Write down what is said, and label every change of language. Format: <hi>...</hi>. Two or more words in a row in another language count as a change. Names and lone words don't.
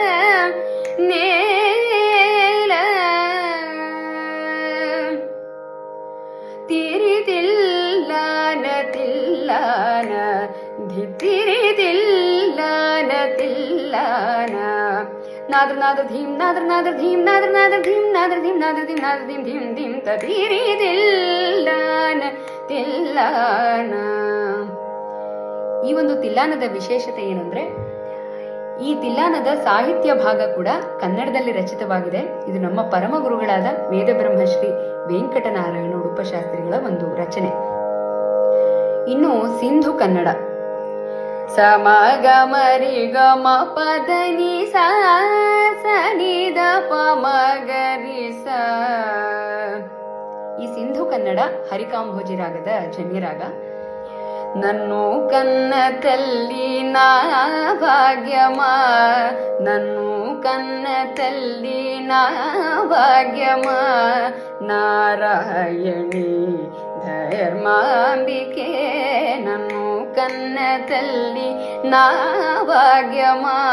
<kn>ನೇಲ ತಿರಿದಿಲ್ಲಾನ ತಿಲ್ಲಾನ ಧಿತ್ತಿರಿದಿಲ್ಲಾನ ತಿಲ್ಲಾನ ನಾದ್ರ ನಾದ್ರ ಧೀಂ ನಾದ್ರ ನಾದ್ರ ಧೀಂ ನಾದ್ರ ನಾದ್ರ ಧೀಂ ನಾದ್ರ ಧೀಂ ನಾದ್ರ ಧೀಂ ನಾದ್ರ ಧೀಂ ಧೀಂ ಧೀಂ ತಿರಿದಿಲ್ಲಾನ ತಿಲ್ಲಾನ. ಈ ಒಂದು ತಿಲ್ಲಾನದ ವಿಶೇಷತೆ ಏನಂದ್ರೆ, ಈ ತಿಲ್ಲಾನದ ಸಾಹಿತ್ಯ ಭಾಗ ಕೂಡ ಕನ್ನಡದಲ್ಲಿ ರಚಿತವಾಗಿದೆ. ಇದು ನಮ್ಮ ಪರಮ ಗುರುಗಳಾದ ವೇದಬ್ರಹ್ಮಶ್ರೀ ವೆಂಕಟನಾರಾಯಣ ಉಡುಪಶಾಸ್ತ್ರಿಗಳ ಒಂದು ರಚನೆ. ಇನ್ನು ಸಿಂಧು ಕನ್ನಡ. ಸ ಮ ಗ ಮ ರಿ ಗ ಮ ಪ ದ ನಿ ಸ ಸ ನಿ ದ ಪ ಮ ಗ ರಿ ಸ. ಈ ಸಿಂಧು ಕನ್ನಡ ಹರಿಕಾಂಭೋಜಿ ರಾಗದ ಜನ್ಯರಾಗ.</kn> <te>నన్ను కన్న తల్లి నా భాగ్యమా నన్ను కన్న తల్లి నా భాగ్యమా నారాయణి ధర్మాంబికే నన్ను కన్న తల్లి నా భాగ్యమా.</te>